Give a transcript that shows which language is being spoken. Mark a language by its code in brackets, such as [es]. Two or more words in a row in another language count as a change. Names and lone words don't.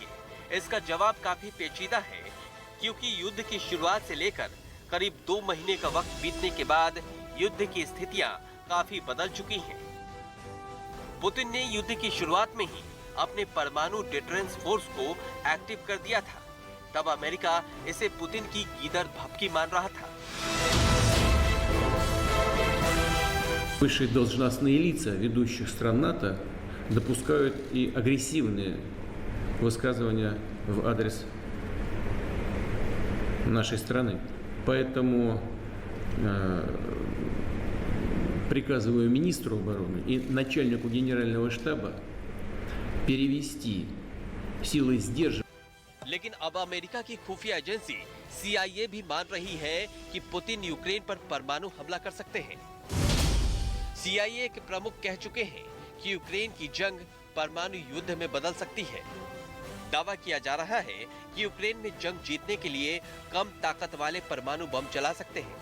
[hi] इसका जवाब काफी पेचीदा है, क्योंकि युद्ध की शुरुआत से लेकर करीब 2 महीने का वक्त बीतने के बाद युद्ध की स्थितियां काफी बदल चुकी हैं। पुतिन ने युद्ध की शुरुआत में ही अपने परमाणु [en] deterrence force [hi] को एक्टिव कर दिया था। तब अमेरिका इसे पुतिन की गीदड़ भभकी मान रहा था। [ru] Высшие должностные лица ведущих стран НАТО допускают и агрессивные высказывания в адрес нашей страны. Поэтому приказываю министру обороны и начальнику генерального штаба перевести силы сдерживания. [hi] लेकिन अब अमेरिका की खुफिया एजेंसी CIA भी मान रही है कि पुतिन यूक्रेन पर परमाणु हमला कर सकते हैं। CIA के प्रमुख कह चुके हैं कि यूक्रेन की जंग परमाणु युद्ध में बदल सकती है। दावा किया जा रहा है कि यूक्रेन में जंग जीतने के लिए कम ताकत वाले परमाणु बम चला सकते हैं।